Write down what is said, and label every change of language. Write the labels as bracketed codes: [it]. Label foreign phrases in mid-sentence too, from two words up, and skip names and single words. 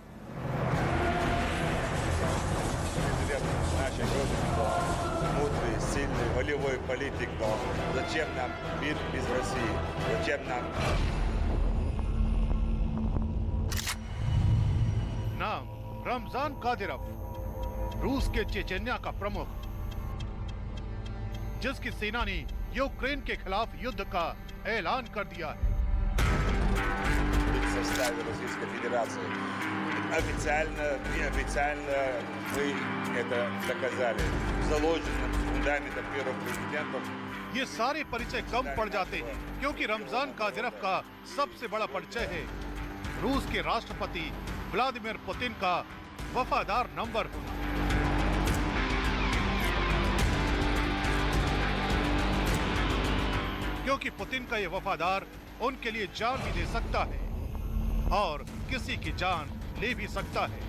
[ru] Сильный волевой политик, но зачем нам мир без России? Зачем нам [hi] नाम रमजान कादिरोव, रूस के चेचन्या का प्रमुख, जिसकी सेना ने यूक्रेन के खिलाफ युद्ध का ऐलान कर दिया है। [ru] Официально, неофициально мы это доказали. Заложено в фундаментах первых президентов. [hi] ये सारे परिचय कम पड़ जाते हैं क्योंकि रमजान कादिरोव का सबसे बड़ा परिचय है रूस के राष्ट्रपति व्लादिमीर पुतिन का वफादार नंबर होना। क्योंकि पुतिन का ये वफादार उनके लिए जान भी दे सकता है और किसी की जान ले भी सकता है।